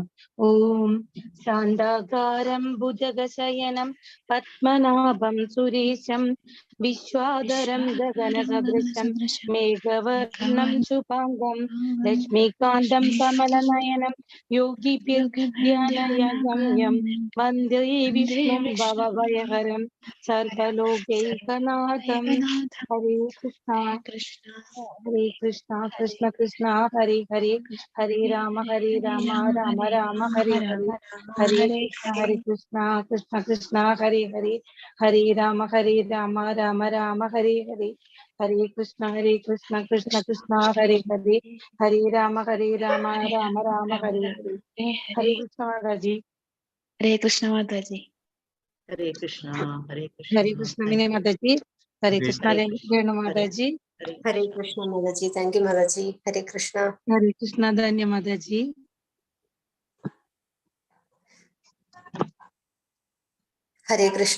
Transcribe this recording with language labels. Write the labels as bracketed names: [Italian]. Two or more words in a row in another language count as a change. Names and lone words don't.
[Sanskrit] ഓം ശാന്താകാരം ഭുജഗശയനം പത്മനാഭം സുരേശം വിശ്വാധരം ഗഗനസദൃശം മേഘവർണം ശുഭാംഗം ലക്ഷ്മീകാന്തം കമലനയനം യോഗിഭിർധ്യാനഗമ്യം വന്ദേ വിഷ്ണും ഭവഭയഹരം സർവലോകൈകനാഥം. ഹരേ കൃഷ്ണ. ഹരേ കൃഷ്ണ. കൃഷ്ണ കൃഷ്ണ ഹരേ ഹരേ, ഹരേ രാമ രാമ രാമ ഹരേ ഹരേ. ഹരേ കൃഷ്ണ. ഹരേ കൃഷ്ണ. കൃഷ്ണ കൃഷ്ണ ഹരേ ഹരേ, ഹരേ രാമ രാമ രാമ ഹരേ ഹരേ. ഹരേ കൃഷ്ണ. ഹരേ കൃഷ്ണ. കൃഷ്ണ കൃഷ്ണ ഹരേ ഹരേ, ഹരേ രാമ രാമ രാമ ഹരേ ഹരേ. ഹരേ കൃഷ്ണ മാതാജി. ഹരേ കൃഷ്ണ മാതാജി. ഹരേ കൃഷ്ണ. ഹരേ ഹരേ കൃഷ്ണ വിനയ മാതാജി. ഹരേ കൃഷ്ണ രേണു മാതാജി. ഹരേ കൃഷ്ണ മാതാജി. [English] thank you [Sanskrit] മാതാജി. ഹരേ കൃഷ്ണ. ഹരേ കൃഷ്ണ ധന്യ മാതാജി. ഹരേ കൃഷ്ണ.